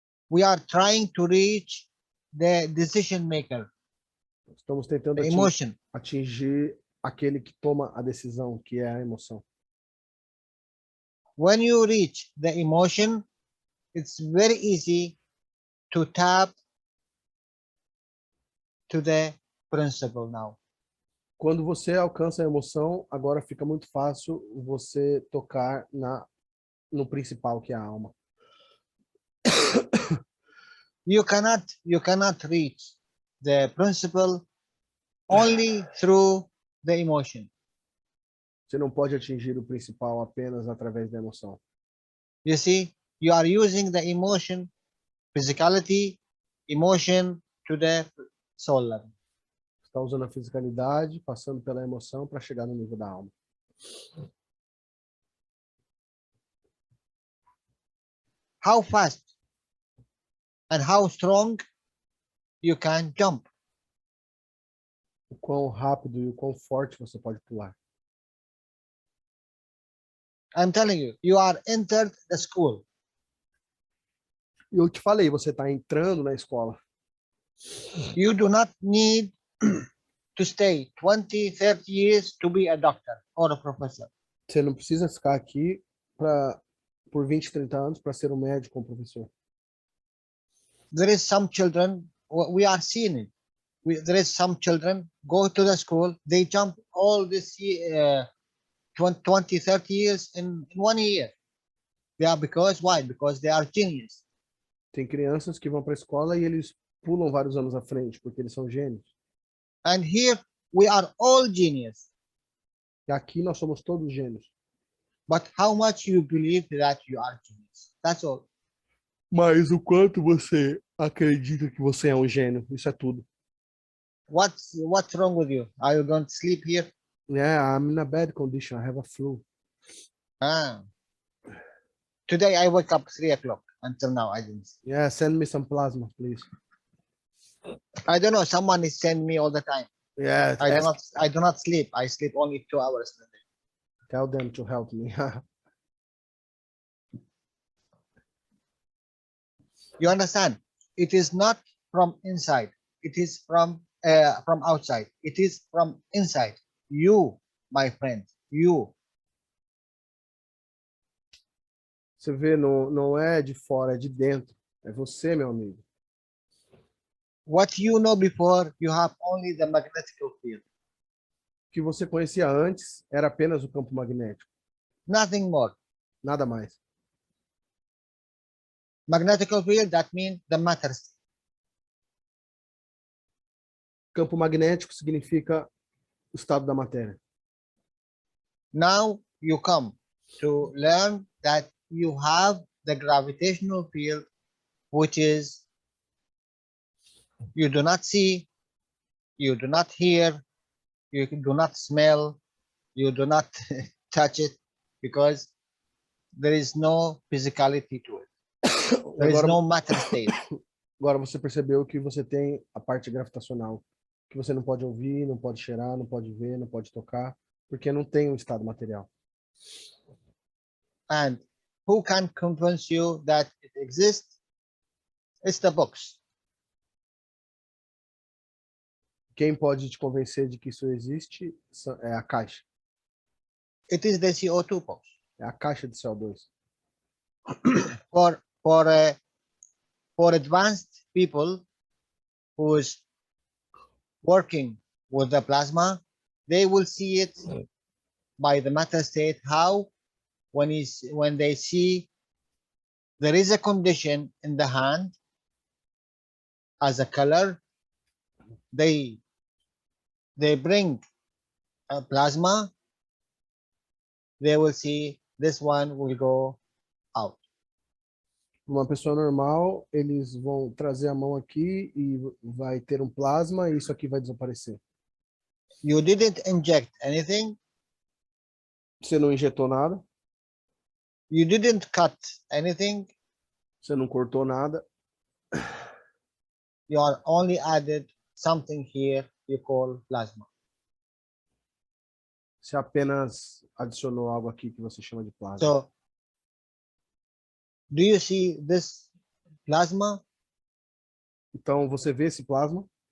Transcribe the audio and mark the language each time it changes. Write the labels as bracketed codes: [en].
[en] We are trying to reach the decision maker, [pt] Estamos tentando [en] the emotion. [pt] atingir aquele que toma a decisão, que é a emoção. [en] When you reach the emotion, it's very easy to tap to the principle now. [pt] Quando você alcança a emoção, agora fica muito fácil você tocar no principal, que é a alma. [en] You cannot reach the principle only through the emotion. [pt] Você não pode atingir o principal apenas através da emoção. [en] You see, you are using the emotion, physicality, emotion to the soul level. [pt] Está usando a fisicalidade, passando pela emoção para chegar no nível da alma. [en] How fast and how strong you can jump. [pt] O quão rápido e o quão forte você pode pular. [en] I'm telling you, you are entered the school. [pt] E eu te falei, você está entrando na escola. [en] You do not need to stay 20, 30 years to be a doctor or a professor. [pt] Você não precisa ficar aqui por 20, 30 anos para ser um médico ou um professor. [en] There is some children, we are seeing it. There is some children go to the school, they jump all this 20, 30 years in 1 year. Why? Because they are genius. [pt] Tem crianças que vão para a escola e eles pulam vários anos à frente, porque eles são gênios. [en] And here we are all genius. [pt] E aqui nós somos todos gênios. [en] But how much you believe that you are genius? That's all. [pt] Mas o quanto você acredita que você é um gênio, isso é tudo. [en] What's wrong with you? Are you going to sleep here? Yeah, I'm in a bad condition. I have a flu. Today I woke up 3 o'clock. Until now I didn't. Yeah, send me some plasma, please. I don't know. Someone is sending me all the time. Yeah, I do not sleep. I sleep only 2 hours a day. tell them to help me. You understand? It is not from inside. It is from outside. It is from inside. You, my friend, you. [pt] Você vê, não é de fora, é de dentro. É você, meu amigo. [en] What you know before, you have only the magnetic field, [pt] O que você conhecia antes era apenas o campo magnético, [en] nothing more. [pt] nada mais. [en] Magnetic field, that means the matter state. [pt] Campo magnético significa o estado da matéria. [en] Now you come to learn that you have the gravitational field, which is you do not see, you do not hear, you do not smell, you do not touch it, because there is no physicality to it. There is [pt] Agora, [en] no matter state. [pt] agora você percebeu que você tem a parte gravitacional, que você não pode ouvir, não pode cheirar, não pode ver, não pode tocar, porque não tem um estado material. [en] And who can convince you that it exists? It's the books. [pt] Quem pode te convencer de que isso existe é a caixa. [en] It is the CO2 box. [pt] É a caixa de CO2. [en] For advanced people who's working with the plasma, they will see it by the matter state. How? When they see there is a condition in the hand as a color, they bring a plasma, they will see this one will go out. [pt] Uma pessoa normal, eles vão trazer a mão aqui e vai ter um plasma e isso aqui vai desaparecer. [en] You didn't inject anything, [pt] Você não injetou nada, [en] you didn't cut anything, [pt] você não cortou nada, [en] you are only added something here you call plasma. [pt] você apenas adicionou algo aqui que você chama de plasma. [en] So, do you see this plasma? [pt] Então, você vê esse plasma?